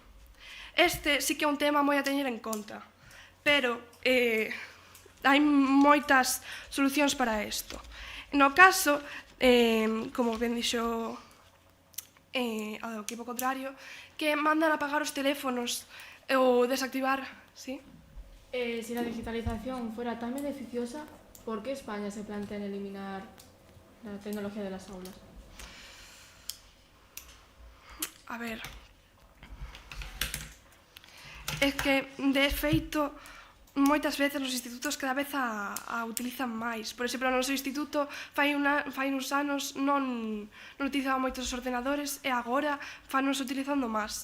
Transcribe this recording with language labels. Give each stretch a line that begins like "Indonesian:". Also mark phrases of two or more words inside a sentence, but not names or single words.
Galician: Este sí que é un tema moi a teñer en conta, pero hai moitas solucións para isto. No caso, como ben dixo o equipo contrario, que mandan apagar os teléfonos ou desactivar, ¿sí?
Spanish: Si la digitalización fuera tan beneficiosa, ¿por qué España se plantea en eliminar la tecnología de las aulas?
Galician: A ver, é que, de feito, moitas veces nos institutos cada vez a utilizan máis. Por exemplo, no noso instituto fai uns anos non utilizaba moitos os ordenadores e agora fanos utilizando máis.